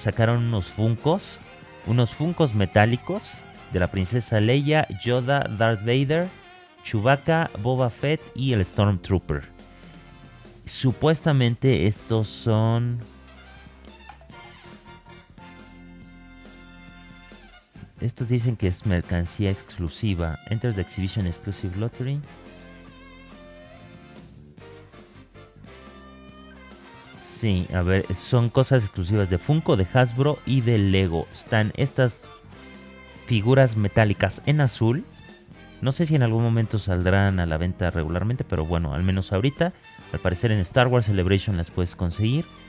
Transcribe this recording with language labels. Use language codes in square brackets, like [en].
[es] Sacaron unos Funkos. Unos Funkos metálicos de la princesa Leia, Yoda, Darth Vader, Chewbacca, Boba Fett y el Stormtrooper. Supuestamente estos son... Estos dicen que es mercancía exclusiva. [en] Enters the Exhibition Exclusive Lottery. [es] Sí, a ver, son cosas exclusivas de Funko, de Hasbro y de Lego. Están estas figuras metálicas en azul. No sé si en algún momento saldrán a la venta regularmente, pero bueno, al menos ahorita, al parecer en Star Wars Celebration las puedes conseguir.